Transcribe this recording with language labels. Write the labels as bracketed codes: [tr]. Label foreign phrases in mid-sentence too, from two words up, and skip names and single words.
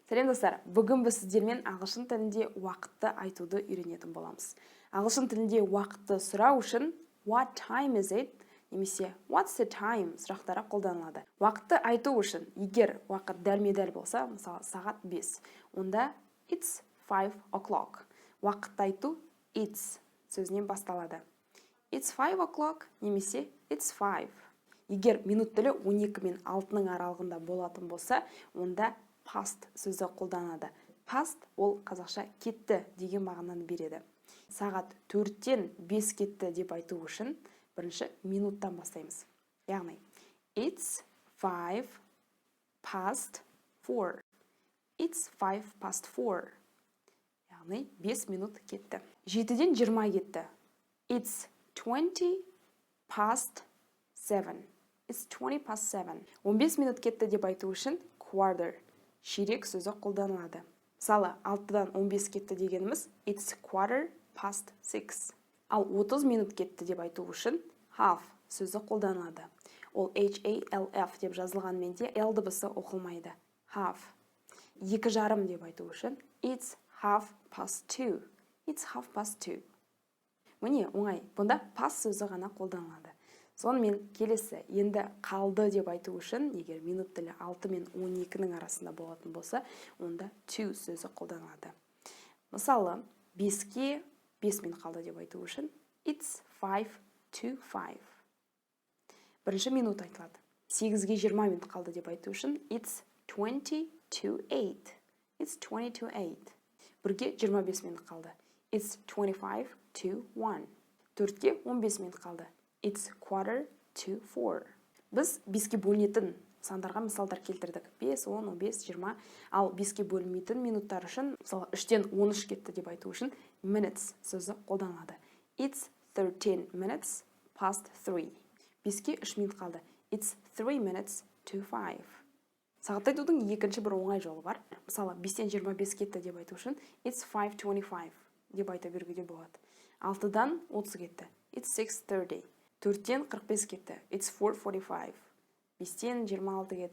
[kk] Сәлем достар, бүгін біз сіздермен ағылшын тілінде уақытты айтуды үйренетін боламыз. Ағылшын тілінде уақытты сұрау үшін [en] what time is it [kk] немесе [en] what's the time [kk] сұрақтары қолданылады. Уақытты айту үшін, егер уақыт дәлме-дәл болса, мысалы сағат 5, онда [en] it's 5 o'clock. [kk] Уақытты айту it's сөзінен басталады. [en] It's 5 o'clock немесе it's 5. [kk] Егер минут тілі 12 мен 6-ның аралығында болатын болса, онда past сөзі қолданады. Past ол қазақша кетті деген мағынаны береді. Сағат 4-тен 5 кетті деп айту үшін бірінші минуттан бастаймыз. [en] Яғни it's 5 past 4. It's 5 past 4. [kk] Яғни 5 минут кетті. 7-ден 20 кетті. [en] It's 20 past 7. It's 20 past 7. [kk] 15 минут кетті деп айту үшін quarter. Ширек сөзі қолданылады. Мысалы, 6-дан 15 кетті дегеніміз [en] it's quarter past 6. [kk] Ал 30 минут кетті деп айту үшін half сөзі қолданылады. Ол H-A-L-F деп жазылғанмен де L дыбысы оқылмайды. Half. 2,5 деп айту үшін [en] it's half past 2. It's half past 2. [kk] Міне, оңай. Бұнда past сөзі ғана қолданылады. Сонымен келесі, енді қалды деп айту үшін, егер минут тілі 6 мен 12-ның арасында болатын болса, онда to сөзі қолданылады. Мысалы, 5-ке 5 минут қалды деп айту үшін [en] it's 5 to 5. [kk] Бірінші минут айтылады. 8-ге 20 минут қалды деп айту үшін [en] it's 20 to 8. It's 20 to 8. [kk] 1-ге 25 минут қалды. [en] It's 25 to 1. [kk] 4-ке 15 минут қалды. [en] It's quarter to 4. [kk] Біз 5-ке бөлінетін сандарға мысалдар келтірдік. 5, 10, 15, 20. Ал 5-ке бөлінмейтін минуттар үшін, мысалы 3-тен 13 кетті деп айту үшін minutes сөзі қолданылады. [en] It's 13 minutes past 3. [kk] 5-ке 3 минут қалды. [en] It's 3 minutes to 5. [kk] Сағат айтудың екінші бір оңай жолы бар. Мысалы 5-тен 25 кетті деп айту үшін [en] it's 5:25 [kk] деп айта беруге болады. 6-дан 30 кетті. [en] It's 6:30. [kk] 4-тен 45 кетті. [en] It's 4:45. [kk] 5-тен 26 кетті.